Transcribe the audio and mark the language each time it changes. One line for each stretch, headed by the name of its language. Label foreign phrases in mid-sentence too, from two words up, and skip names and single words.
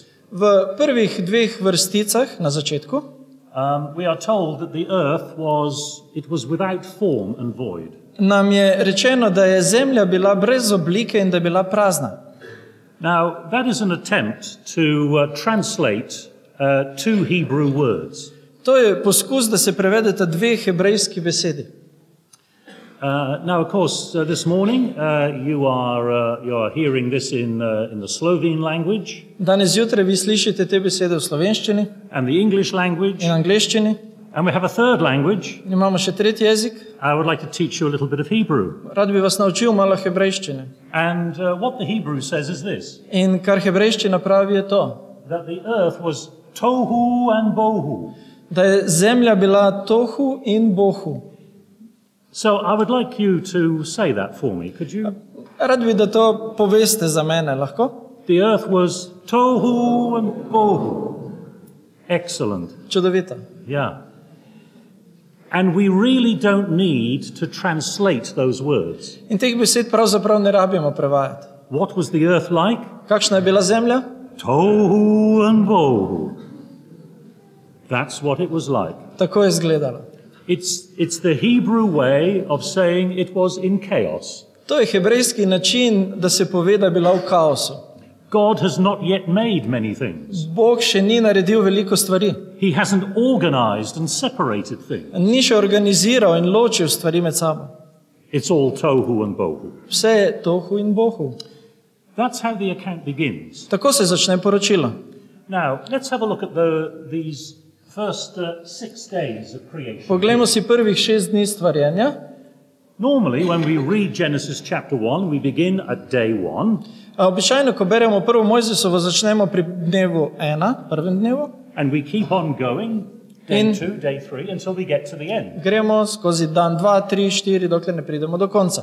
Slovenian: V prvih dveh vrsticah na začetku
English: we are told that the earth was without form and void.
Slovenian: nam je rečeno, da je zemlja bila brez oblike in da je bila prazna.
English: Now, that is an attempt to translate two Hebrew words.
Slovenian: To je poskus, da se prevedeta dve hebrejski besedi.
English: Now, of course, this morning you are hearing this in the Slovene language
Slovenian: Danes zjutraj vi slišite te besede v slovenščini
English: and the English language,
Slovenian: in angleščini.
English: and we have a third language.
Slovenian: In imamo še tretji jezik.
English: I would like to teach you a little bit of Hebrew.
Slovenian: Rad bi vas naučil malo hebrejščine.
English: And what the Hebrew says is this,
Slovenian: In kar hebrejščina pravi je to,
English: that the earth was tohu and bohu.
Slovenian: da je zemlja bila tohu in bohu.
English: So I would like you to say that for me. Could you?
Slovenian: Rad bi, da to poveste za mene, lahko?
English: The earth was tohu and bohu. Excellent.
Slovenian: Čudovito.
English: Yeah. And we really don't need to translate those words.
Slovenian: In teh besed pravzaprav ne rabimo prevajati.
English: What was the earth like?
Slovenian: Kakšna je bila zemlja?
English: Tohu and bohu. That's what it was like.
Slovenian: Tako je izgledalo.
English: It's the Hebrew way of saying it was in chaos.
Slovenian: To je hebrejski način, da se pove, da je bila v kaosu.
English: God has not yet made many things.
Slovenian: Bog še ni naredil veliko stvari.
English: He hasn't organized and separated things.
Slovenian: Ni še organiziral in ločil stvari med sabo.
English: It's all tohu and bohu.
Slovenian: Vse je tohu in bohu.
English: That's how the account begins.
Slovenian: Tako se začne poročilo.
English: Now, let's have a look at these first 6 days of creation.
Slovenian: Poglejmo si prvih 6 dni stvarjenja.
English: Normally, when we read Genesis chapter 1, we begin at day 1.
Slovenian: Običajno, ko beremo prvo Mojzesovo, začnemo pri dnevu 1, prvem dnevu.
English: And we keep on going, day 2, day 3, until we get to the end.
Slovenian: Gremo skozi dan 2, 3, 4, dokler ne pridemo do konca.